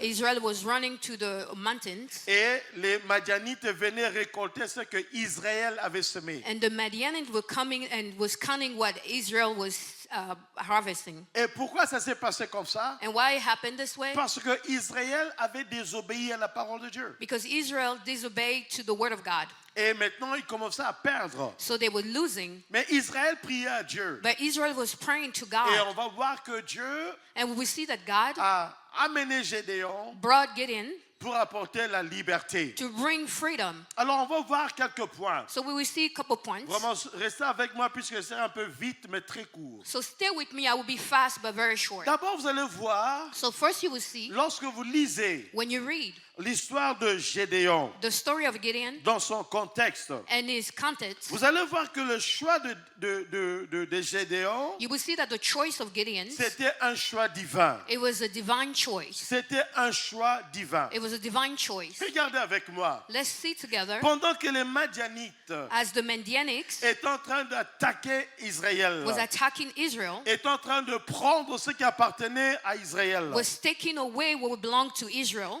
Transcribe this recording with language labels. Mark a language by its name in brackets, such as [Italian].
[English] Israel was running to the mountains, [French] Et les Madianites venaient récolter ce que Israël avait semé. [English] and the Midianites were coming and was counting what Israel was harvesting. [French] Et pourquoi ça s'est passé comme ça? [English] And why it happened this way? [French] Parce que Israël avait désobéi à la parole de Dieu. [English] Because Israel disobeyed to the word of God. [French] Et maintenant, ils commençaient à perdre. [English] So they were losing. [French] Mais Israël priait à Dieu. [English] But Israel was praying to [French] Et [English] God. [French] on va voir que Dieu [English] And we see that God [French] a amené Gédéon [English] brought Gideon [French] pour apporter la liberté. [English] to bring freedom. [French] Alors, on va voir quelques points. [English] So we will see a couple points. [French] Vraiment, restez avec moi puisque c'est un peu vite, mais très court. [English] So stay with me. I will be fast but very short. [French] D'abord, vous allez voir, [English] So first you will see, [French] lorsque vous lisez [English] when you read [French] l'histoire de Gédéon [English] the story of Gideon [French] dans son contexte, [English] and his context, [French] vous allez voir que le choix de Gédéon, [English] you will see that the choice of Gideon, [French] c'était un choix divin. [English] it was a divine choice. [French] C'était un choix divin. [English] It was a divine choice. [French] Regardez avec moi. [English] Let's see together [French] Pendant que les Madianites [English] as the Midianites [French] étaient en train d'attaquer Israël, [English] was attacking Israel, [French] étaient en train de prendre ce qui appartenait à Israël. [English] was taking away what belonged to Israel,